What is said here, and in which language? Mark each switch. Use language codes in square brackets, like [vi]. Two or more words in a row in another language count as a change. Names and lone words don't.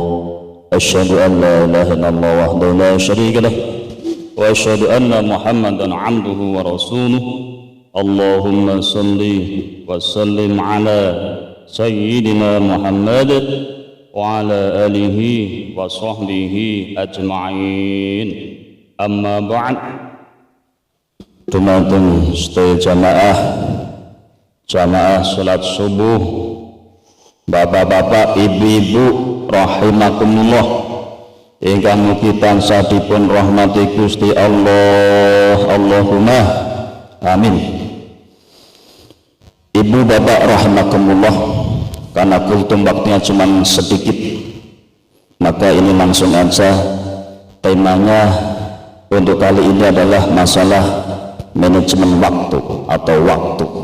[ar] أشهد أن لا إله إلا الله وحده لا شريك له وأشهد أن محمدا عبده ورسوله. اللهم صل وسلم على سيدنا محمد وعلى آله وصحبه أجمعين. أما بعد. [jv] Dumateng sedaya jamaah salat subuh, bapak-bapak, ibu-ibu rahimakumullah ingkang mugi tansah dipun rahmati Gusti Allah. [ar] اللهم آمين. [id] Ibu bapak rahimakumullah, karena kultum waktunya cuma sedikit, maka ini langsung aja. Temanya untuk kali ini adalah masalah manajemen waktu atau waktu.